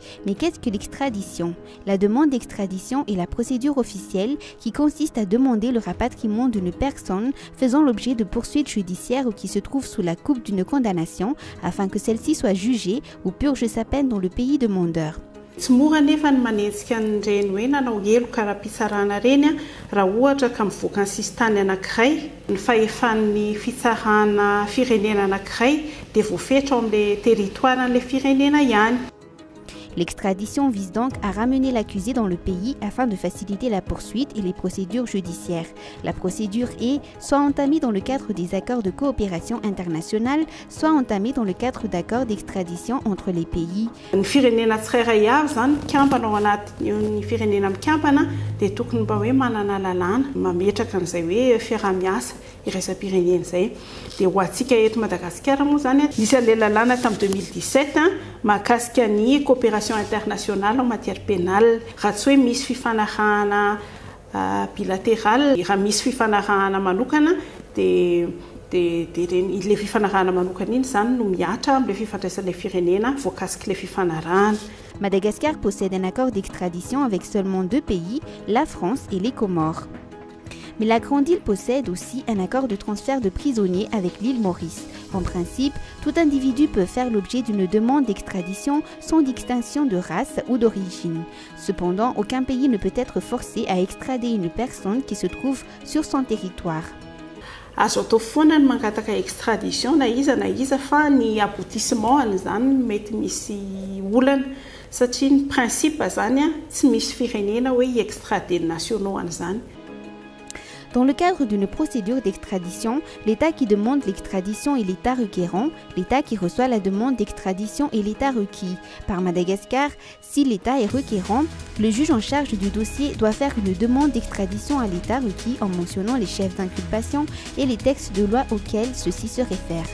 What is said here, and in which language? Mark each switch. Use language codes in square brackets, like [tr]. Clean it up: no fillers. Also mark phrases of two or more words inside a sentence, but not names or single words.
[fr] Mais qu'est-ce que l'extradition? La demande d'extradition est la procédure officielle qui consiste à demander le rapatriement d'une personne faisant l'objet de poursuites judiciaires ou qui se trouve sous la coupe d'une condamnation afin que celle-ci soit jugée ou purge sa peine dans le pays demandeur. [mg] Tsy mora nefa ny manenjika an'ireny hoe nanao elo kara-pitsarana reny raha ohatra ka mivoaka ny sistany anankiray ny fahefan'ny fitsarana firenena anankiray dia voafetra ao amin'ilay territoiran'ilay firenena ihany. [fr] L'extradition vise donc à ramener l'accusé dans le pays afin de faciliter la poursuite et les procédures judiciaires. La procédure est soit entamée dans le cadre des accords de coopération internationale, soit entamée dans le cadre d'accords d'extradition entre les pays. [mg] Ny firenena tsirairay avy zany mikampana ao anatin'ny firenena mikampana dia tokony mba hoe manana lalàna mametraka an'izay hoe fiarah-miasa iraisam-pirenena izay. Dia ho antsika eto Madagasikara moa zany nisy an'ilay lalàna tamin'ny 2017 mahakasika ny [fr] coopération internationale en matière pénale. [mg] Raha tsy hoe misy fifanarahana bilatéral, raha misy fifanarahana manokana dia ilay fifanarahana manokana iny zany no miatra amin'ilay fifandraisan'ilay firenena voakasika ilay fifanarahana. [fr] Madagascar possède un accord d'extradition avec seulement 2 pays, la France et les Comores. Mais la Grande Île possède aussi un accord de transfert de prisonniers avec l'île Maurice. En principe, tout individu peut faire l'objet d'une demande d'extradition sans distinction de race ou d'origine. Cependant, aucun pays ne peut être forcé à extrader une personne qui se trouve sur son territoire. [mg] Azo atao foana ny mangataka extradition na iza fa ny aboutissement an'izany mety misy olana satria ny principe zany tsy misy firenena hoe [fr] extrader nationaux [mg] an'izany. [fr] Dans le cadre d'une procédure d'extradition, l'État qui demande l'extradition est l'État requérant, l'État qui reçoit la demande d'extradition est l'État requis. Par Madagascar, si l'État est requérant, le juge en charge du dossier doit faire une demande d'extradition à l'État requis en mentionnant les chefs d'inculpation et les textes de loi auxquels ceux-ci se réfèrent.